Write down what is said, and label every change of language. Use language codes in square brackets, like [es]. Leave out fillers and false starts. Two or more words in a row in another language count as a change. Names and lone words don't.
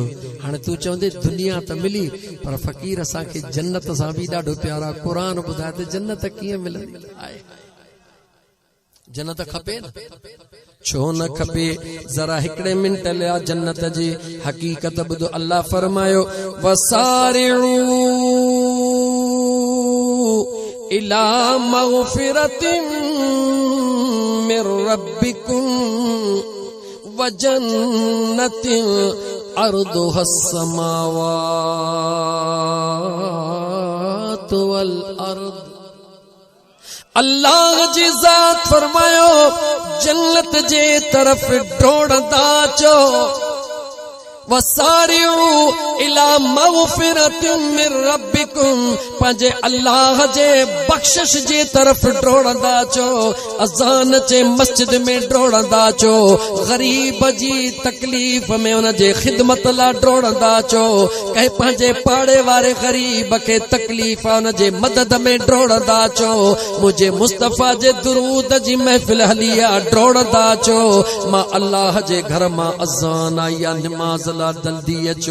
[sd] हाणे तूं चवंदे दुनिया त मिली पर फ़क़ीर असांखे जन्नत सां बि ॾाढो प्यार आहे। क़ुरान ॿुधाए त जन्नत कीअं मिलंदी आहे? जन्नत खपे न? छो न खपे? जरा हिकिड़े मिंट लिया जन्नत जी हक़ीक़त ॿुधो। अल्लाह फरमायो [ar] وسارعوا إلى مغفرة من ربكم وجنة عرضها السماوات والأرض. [sd] अल्लाह जी ज़ात फरमायो जन्नत जे तरफ डोड़दा चो, [ar] وسارعوا إلى مغفرة من ربكم, [sd] पंहिंजे अल्लाह जे बख़्शिश जे तरफ डोड़दा चो, अज़ान जे मस्जिद में डोड़दा चो, गरीब जी तकलीफ़ में उन जे ख़िदमत लाइ डोड़दा चो, कंहिं पंहिंजे पाड़े वारे गरीब खे तकलीफ़ उन जे मदद में डोड़दा चो, मुंहिंजे मुस्तफ़ा जे दुरूद जी महफ़िल हली आहे डोड़दा चो, मां अल्लाह जे घर मां अज़ान आई आहे निमाज़ जल्दी अचो।